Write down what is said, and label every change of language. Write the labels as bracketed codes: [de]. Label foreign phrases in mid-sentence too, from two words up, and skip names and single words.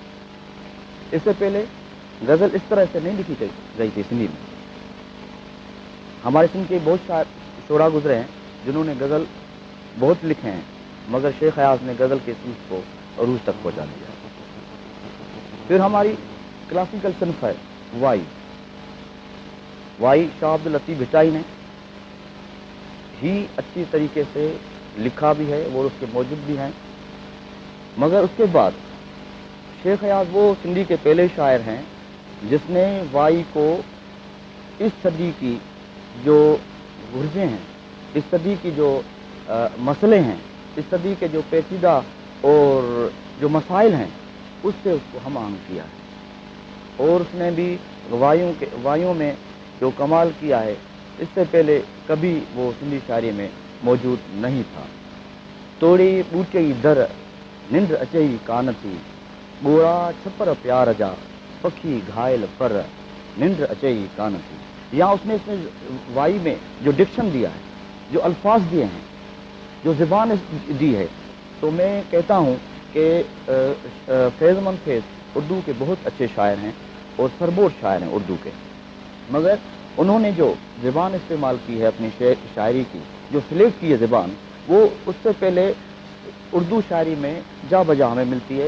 [ur] اس سے پہلے غزل اس طرح سے نہیں لکھی گئی تھی سندھی میں. ہمارے سندھ کے بہت شعرا گزرے ہیں جنہوں نے غزل بہت لکھے ہیں، مگر شیخ حیاس نے غزل کے سور کو عروج تک پہنچا دیا. پھر ہماری کلاسیکل صنف ہے وائی شاہ عبد اللطیف بھٹائی نے ہی اچھی طریقے سے لکھا بھی ہے اور اس کے موجود بھی ہیں. مگر اس کے بعد شیخ ایاز وہ سندھی کے پہلے شاعر ہیں جس نے وائی کو اس صدی کی جو گرجیں ہیں، اس صدی کی جو مسلے ہیں، اس صدی کے جو پیچیدہ اور جو مسائل ہیں، اس سے اس کو ہم آہنگ کیا ہے. اور اس نے بھی وائیوں میں جو کمال کیا ہے، اس سے پہلے کبھی وہ سندھی شاعری میں موجود نہیں تھا. [sd] तोड़ी बूटे दर निंड अचई कान थी, बोरा छपर प्यार जा पखी घायल पर निंड अचई कान थी। [ur] یہاں اس نے اس میں وائی میں جو ڈکشن دیا ہے، جو الفاظ دیے ہیں، جو زبان دی ہے، تو میں کہتا ہوں کہ فیض مند فیض اردو کے بہت اچھے شاعر ہیں اور سربور شاعر ہیں اردو کے. مگر انہوں نے جو زبان استعمال کی ہے اپنی شاعری کی، جو سلیکٹ کی ہے زبان، وہ اس سے پہلے اردو شاعری میں جا بجا ہمیں ملتی ہے.